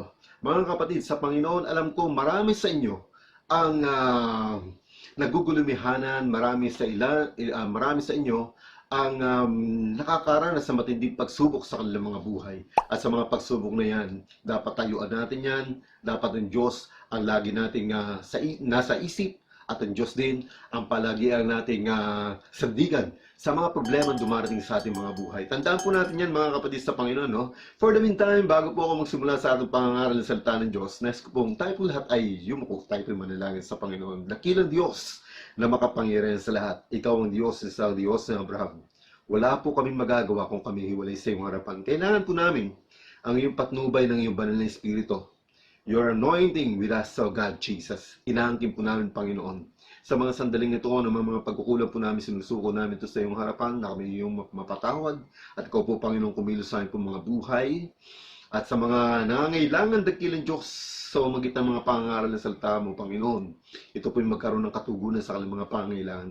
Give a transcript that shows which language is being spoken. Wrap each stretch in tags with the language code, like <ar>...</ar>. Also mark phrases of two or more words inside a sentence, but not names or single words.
<tl>Mga kapatid sa Panginoon, alam ko marami sa inyo ang nagugulumihanan, marami sa inyo ang nakakaranas sa matinding pagsubok sa kanilang mga buhay. At sa mga pagsubok na yan, dapat tayuan natin yan. Dapat ang Diyos ang lagi nating nasa isip, at ang Diyos din ang palagi ang nating sandigan sa mga problema dumarating sa ating mga buhay. Tandaan po natin yan, mga kapatid sa Panginoon. No?</tl> <en>For the meantime,</en> <tl>bago po ako magsimula sa ating pangangaral ng salita ng Diyos, nais ko pong tayo po lahat ay yumuko, tayo po manalangin sa Panginoon. Dakilang Diyos na makapangyarihan sa lahat. Ikaw ang Diyos, isang Diyos ng Abraham. Wala po kaming magagawa kung kami hiwalay sa iyong harapan. Kailangan po namin ang iyong patnubay ng iyong banal na Espiritu.</tl> <en>Your anointing with us, O God, Jesus.</en> <tl>Inaangkin po namin, Panginoon. Sa mga sandaling ito, ng mga pagkukulang po namin, sinusuko namin ito sa iyong harapan, na kami iyong mapatawad. At ikaw po, Panginoon, kumilos sa aming po mga buhay. At sa mga nangangailangan dakilang Diyos, sa magitan ng mga pangangaral ng salita mo, Panginoon, ito po yung magkaroon ng katugunan sa kanilang mga pangangailangan.</tl>